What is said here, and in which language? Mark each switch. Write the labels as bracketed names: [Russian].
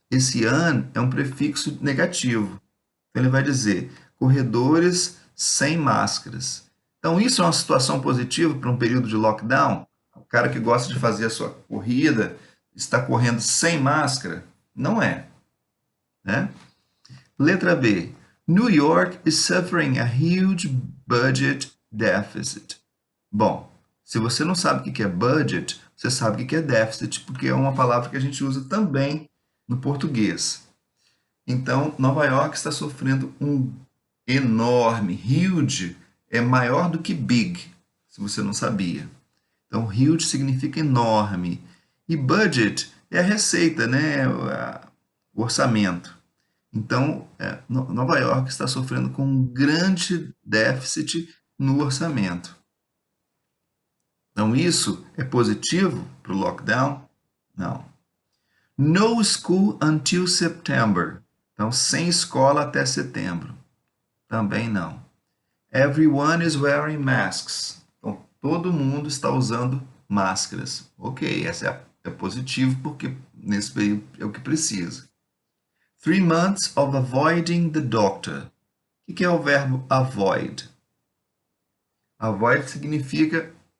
[Portuguese] Esse un é um prefixo negativo. Então ele vai dizer corredores sem máscaras. Então isso é uma situação positiva para um período de lockdown? O cara que gosta de fazer a sua corrida está correndo sem máscara? Não é, né? Letra B. [English] New York is suffering a huge budget deficit. [Portuguese] Bom, se você não sabe o que é budget, você sabe o que é déficit, porque é uma palavra que a gente usa também no português. Então, Nova York está sofrendo um enorme, huge, é maior do que big, se você não sabia. Então, huge significa enorme. E budget é a receita, né? O orçamento. Então, Nova York está sofrendo com um grande déficit no orçamento. Então, isso é positivo para o lockdown? Não. [English] No school until September. [Portuguese] Então, sem escola até setembro. Também não. [English] Everyone is wearing masks. [Portuguese] Então, todo mundo está usando máscaras. Ok, essa é positivo porque nesse período é o que precisa. [English] 3 months of avoiding the doctor. [Portuguese] O que é o verbo avoid? Avoid significa...